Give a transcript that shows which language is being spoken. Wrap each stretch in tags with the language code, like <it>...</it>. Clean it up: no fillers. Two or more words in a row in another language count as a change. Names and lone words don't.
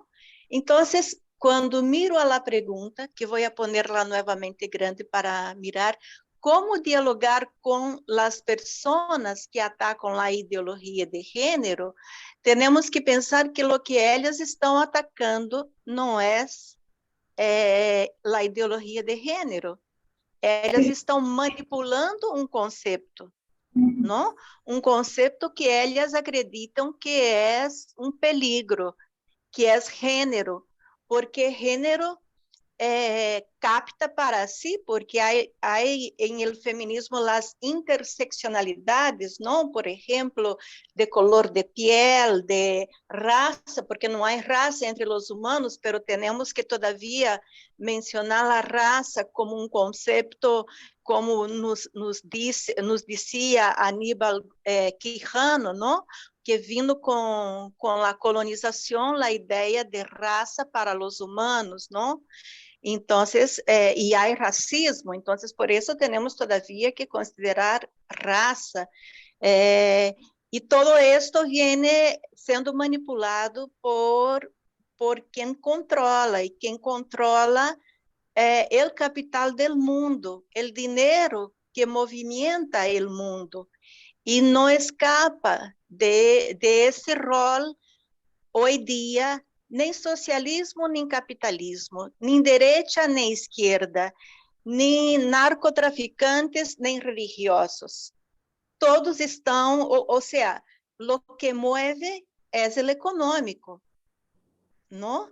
<es>Entonces, cuando miro a la pregunta, que voy a ponerla nuevamente grande para mirar, ¿cómo dialogar con las personas que atacan la ideología de género? Tenemos que pensar que lo que ellas están atacando no es la ideología de género.</es> <pt>Ellas estão manipulando um conceito, não? Um conceito que elas acreditam que é um peligro, que é gênero, porque gênero capta para si, porque há em</pt> <es>el feminismo</es> <pt>as interseccionalidades, não? Por exemplo,</pt> <es>de color de piel,</es> <pt>de raça, porque não há raça entre os humanos, pero temos que todavia mencionar a raça como um conceito, como nos dizia Aníbal Quijano, não? Que vindo com a colonização, a ideia de raça para os humanos, não?</pt> <es>Entonces, y hay racismo, entonces por eso tenemos todavía que considerar raza. Y todo esto viene siendo manipulado por quien controla, y quien controla el capital del mundo, el dinero que movimenta el mundo, y no escapa de ese rol hoy día.</es> <pt>Nem socialismo, nem capitalismo, nem direita, nem esquerda, nem narcotraficantes, nem religiosos. Todos estão, ou seja, o que move é o econômico, não?</pt>